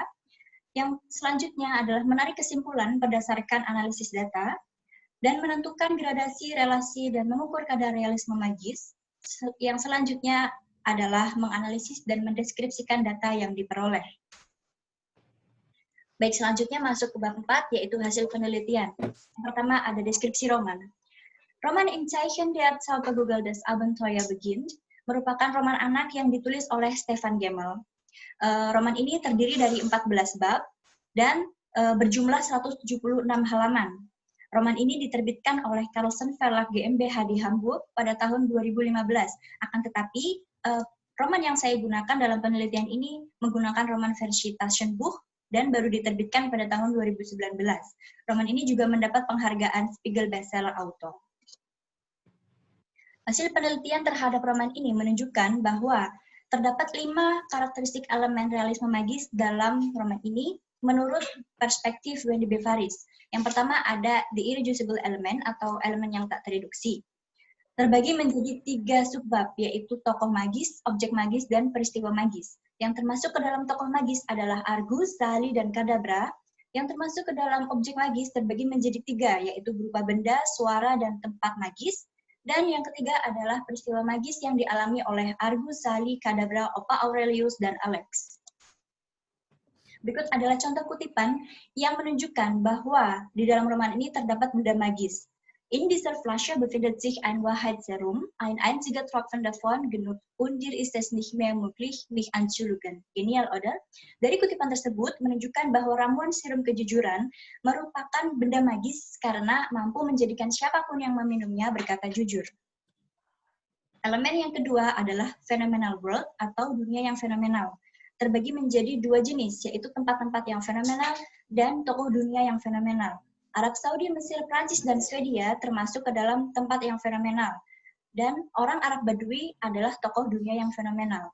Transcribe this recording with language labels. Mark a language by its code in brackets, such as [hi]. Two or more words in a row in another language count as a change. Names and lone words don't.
[id] Yang selanjutnya adalah menarik kesimpulan berdasarkan analisis data, dan menentukan gradasi, relasi, dan mengukur kadar realisme magis. Yang selanjutnya adalah menganalisis dan mendeskripsikan data yang diperoleh. Baik, selanjutnya masuk ke bab 4, yaitu hasil penelitian. Yang pertama ada deskripsi roman. Roman In Zeichen der Zauberkugel des Abenteuer beginnt merupakan roman anak yang ditulis oleh Stefan Gemmel. Roman ini terdiri dari 14 bab dan berjumlah 176 halaman. Roman ini diterbitkan oleh Carlsen Verlag GmbH di Hamburg pada tahun 2015. Akan tetapi, roman yang saya gunakan dalam penelitian ini menggunakan roman versi Taschenbuch dan baru diterbitkan pada tahun 2019. Roman ini juga mendapat penghargaan Spiegel Bestseller Author. Hasil penelitian terhadap roman ini menunjukkan bahwa terdapat 5 karakteristik elemen realisme magis dalam roman ini menurut perspektif Wendy B. Faris. Yang pertama ada [en] the irreducible element [id] atau elemen yang tak tereduksi. Terbagi menjadi 3 subbab, yaitu tokoh magis, objek magis, dan peristiwa magis. Yang termasuk ke dalam tokoh magis adalah Argus, Sali, dan Kadabra. Yang termasuk ke dalam objek magis terbagi menjadi 3, yaitu berupa benda, suara, dan tempat magis. Dan yang ketiga adalah peristiwa magis yang dialami oleh Argus, Sali, Kadabra, Opa Aurelius, dan Alex. Berikut adalah contoh kutipan yang menunjukkan bahwa di dalam roman ini terdapat benda magis. [de] In dieser Flasche befindet sich ein Wahrheitsserum, ein einziger Tropfen davon genug, und dir ist es nicht mehr möglich, mich anzulügen. Genial, oder? [id] Dari kutipan tersebut menunjukkan bahwa ramuan serum kejujuran merupakan benda magis karena mampu menjadikan siapapun yang meminumnya berkata jujur. Elemen yang kedua adalah [en] phenomenal world [id] atau dunia yang fenomenal. terbagi menjadi dua jenis, yaitu tempat-tempat yang fenomenal dan tokoh dunia yang fenomenal. Arab Saudi, Mesir, Prancis, dan Swedia termasuk ke dalam tempat yang fenomenal. Dan orang Arab Badui adalah tokoh dunia yang fenomenal.